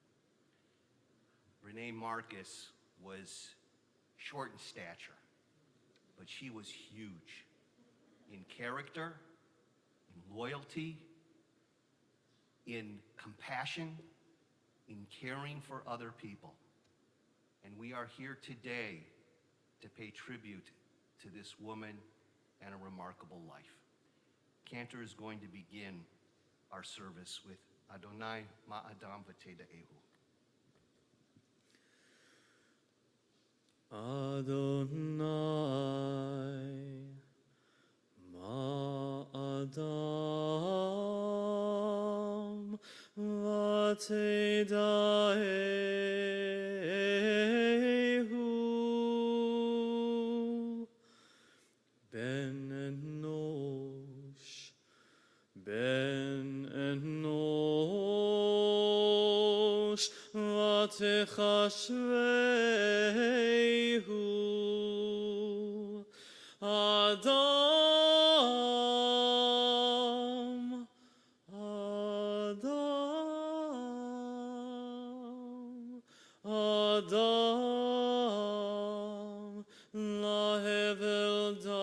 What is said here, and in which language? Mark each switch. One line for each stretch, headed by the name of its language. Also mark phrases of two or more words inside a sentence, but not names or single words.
English: Renee Markus was short in stature, but she was huge in character, in loyalty, in compassion, in caring for other people. And we are here today to pay tribute to this woman and a remarkable life. Cantor is going to begin our service with
Hebrew: אדוני מה אדם ותדעהו. אדוני מה אדם ותדעהו בן אנוש ותחשבהו אדם להבל